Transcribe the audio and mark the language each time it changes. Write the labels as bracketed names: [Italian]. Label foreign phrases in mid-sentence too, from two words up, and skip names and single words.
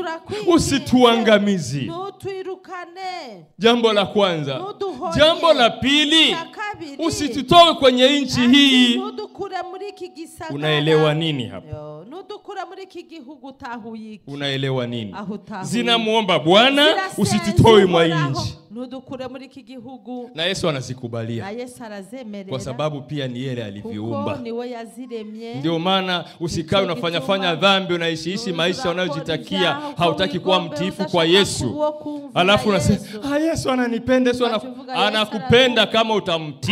[Swahili] Usituangamizi. Jambo la kwanza. Jambo la pili, usitutoe kwenye nchi hii. Unaelewa nini hapa? Unaelewa nini? Zinamuomba Bwana usitutoe mwa nchi. [Rundi] ntudukure muri iki gihugu. [Swahili] Na Yesu anazikubalia. [Rundi] Na Yesu arazemerera. [Swahili] Kwa sababu pia ni yeye aliviumba. [Rundi] Kuko niwe yaziremye. [Swahili] Ndio maana usikae unafanya dhambi, unaishi maisha unayojitakia, hautaki kuwa mtiifu kwa Yesu. Alafu unasema, Yesu ananipenda, Yesu anakupenda kama utamtii.